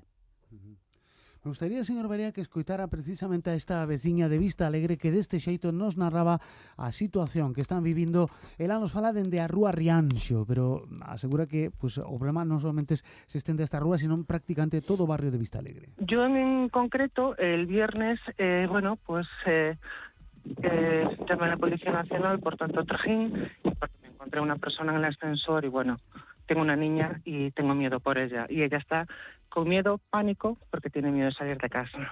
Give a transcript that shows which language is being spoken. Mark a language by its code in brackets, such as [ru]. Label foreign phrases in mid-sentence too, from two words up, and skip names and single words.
[es] Me gustaría, [gl] señor Verea, que escoitara precisamente a esta veciña de Vista Alegre que deste xeito nos narraba a situación que están vivindo. Ela nos fala dende a rúa Rianxo, pero asegura que pues, o problema non solamente se estende a esta rúa, sino prácticamente todo o barrio de Vista Alegre. [es] Yo en concreto, el viernes, llamé a la Policía Nacional por tanto trajín, porque me encontré una persona en el ascensor y bueno, tengo una niña y tengo miedo por ella. Y ella está con miedo, pánico, porque tiene miedo de salir de casa.